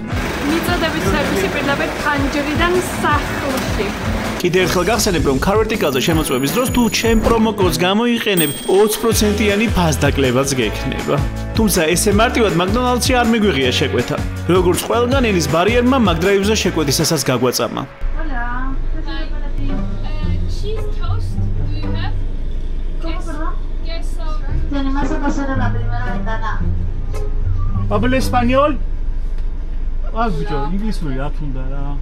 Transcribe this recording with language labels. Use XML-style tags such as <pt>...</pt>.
<ka>მიწოდებით სერვისი პირდაპირ ფანჯრიდან სახლში. კიდე ერთხელ გახსენებ რომ car vertical-ზე შემოწმების დროს თუ ჩემ პრომო კოდს გამოიყენებ 20%-იანი ფასდაკლებაც გექნება. თუმცა ესე მარტივად მაკდონალდსში არ მიგვიღია შეკვეთა. როგორც ყველგან ენის ბარიერმა მაგდრაივზე შეკვეთისასაც გაგვაწამა.</ka> <en>Cheese toast, do you have?</en> <es>Queso. Tenemos que pasar a la primera ventana. Habla español?</es> <ka>Ah, bicho, ინგლისური რა თუნდა რა.</ka>